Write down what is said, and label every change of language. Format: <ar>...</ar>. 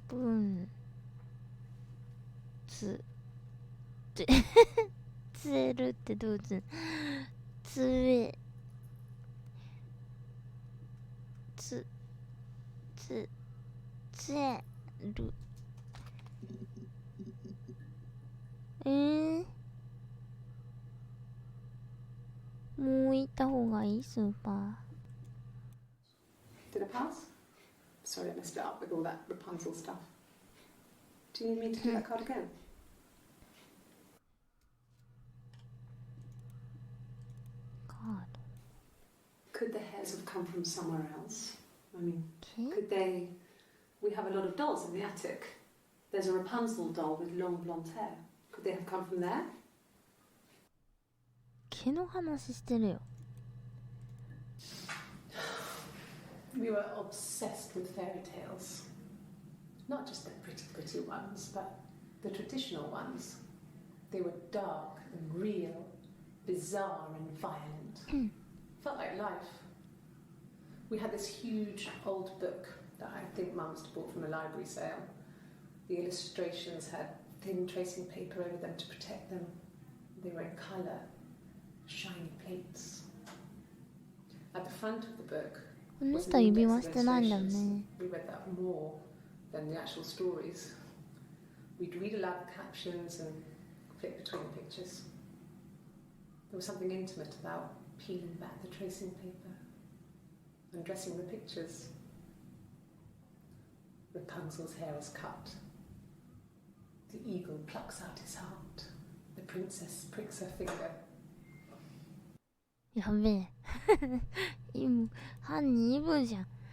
<en>分つえるってどうつつえつえるもう行った方がいいスーパー。 Did I pass? Sorry, I messed it up with all that Rapunzel stuff. Do you need me to do that card again? Card. Could the hairs have come from somewhere else? I mean, Okay. could they... We have a lot of dolls in the attic. There's a Rapunzel doll with long blonde hair. Could they have come from there?</en> <ja>毛の話してるよ。</ja> <en>We were obsessed with fairy tales. Not just the pretty ones, but the traditional ones. They were dark and real, bizarre and violent. Felt like life. We had this huge old book that I think Mum must have bought from a library sale. The illustrations had thin tracing paper over them to protect them. They were in colour, shiny plates. At the front of the book,</en> <ja>この人は指輪してないんだよね。</ja> <en>we read that more than the actual stories. We'd read aloud the captions and flip between the pictures. There was something intimate about peeling back the tracing paper and dressing the pictures. Rapunzel's hair is cut. The eagle plucks out his heart. The princess pricks her finger.</en> <ja>やべえ犯人イブじゃん</ja>